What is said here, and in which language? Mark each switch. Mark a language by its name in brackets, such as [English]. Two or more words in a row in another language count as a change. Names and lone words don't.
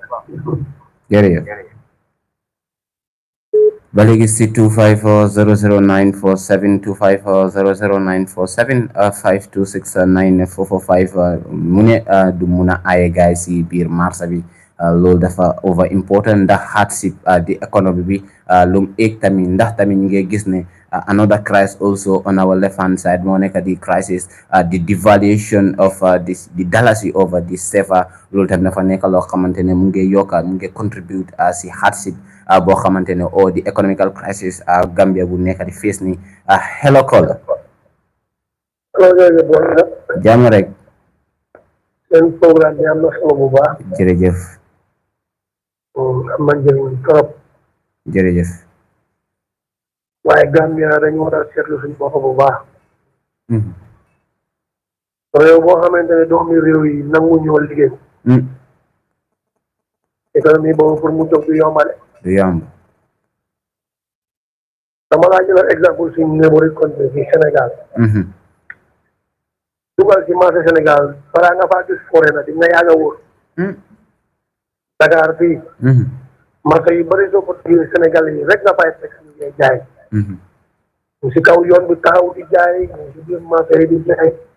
[Wolof] jërëjëf ba léegi si 25400947254009475269445 mu ne du mun a aaye gaay si biir marché bi loolu dafa [English] over important [Wolof] ndax hardship di economy bi lum eeg tamit ndax tamit ñu ngi gis ne [English] another crisis also on our left hand side [Wolof] moo nekk di [English] crisis the devaluation of the dalasi over the CFA [Wolof] loolu tamit dafa nekk loo xamante ne mu ngi yokka mu ngi contribute si hardship boo xamante ne o [English] the economical crisis [Wolof] Gambia bu nekk di face ni hello Kola jàmm rek seen programme bi am na solo bu baax jërëjëf am na njëriñ trop jërëjëf waaye Gambia dañu war a seetlu suñu bopp bu baax réew boo xamante ne doomi réew yi nangu ñoo liggéey économie boobu pour mu jóg du yombale du yomb dama laa jëlal exemple suñu [English] neighboring country [Wolof] ci Sénégal dugal ci marché Sénégal balaa nga faa gis forêt na di nga yàgg a wóor Dakar fii marché yu bëri soo ko tuddee Sénégal yi rek nga fay fekk ñu ngi jaay ñu si kaw yoon bi taxaw di jaay ñu si biir marché yi di jaay